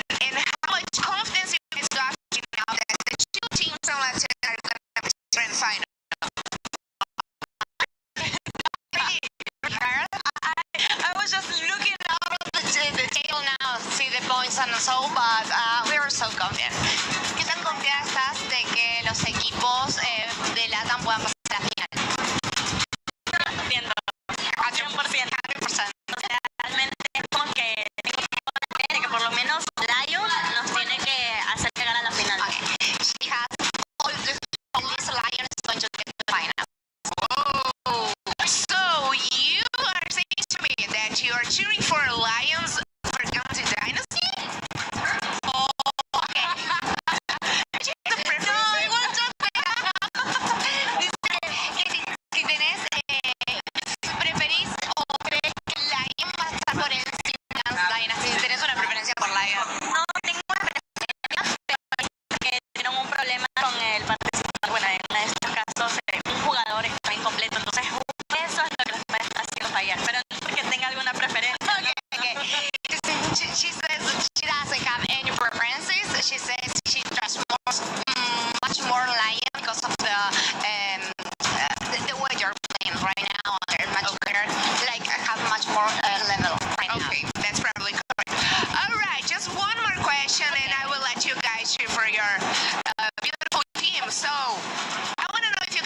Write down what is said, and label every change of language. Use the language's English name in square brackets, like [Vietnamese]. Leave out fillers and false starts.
[English] And how much confidence you guys got now that the two teams from Latin are going to have a grand final? I was just looking out of the table now, see the points and so, but we are so confident. [Spanish] ¿Qué tan confiada estás de que los equipos de LATAM puedan pasar a la final? 100%. O sea, realmente es como que por lo menos Lion nos tiene que hacer llegar a la final. [English] Okay. She has all this Lion is going to get the final. Oh, so you are saying to me that you are cheering for Lions for County Dynasty? Oh, okay. The preference. No, I want to [Spanish] que tenés, preferís o crees que Lion va a estar por encima de County Dynasty. Si tenés una preferencia por Lion. No tengo una preferencia, pero que tuvieron un problema con el participante. Bueno, en estos casos, un jugador está incompleto, entonces eso es lo que los puede estar haciendo fallar. Pero no porque tenga alguna preferencia. [English] Okay. She says she doesn't have any preferences. She says she trusts much more Lion because of the way you're playing right now. They're much better, like have much more level right now. Okay, that's probably correct. All right, just one more question, and I will let you guys cheer for your beautiful team. So I want to know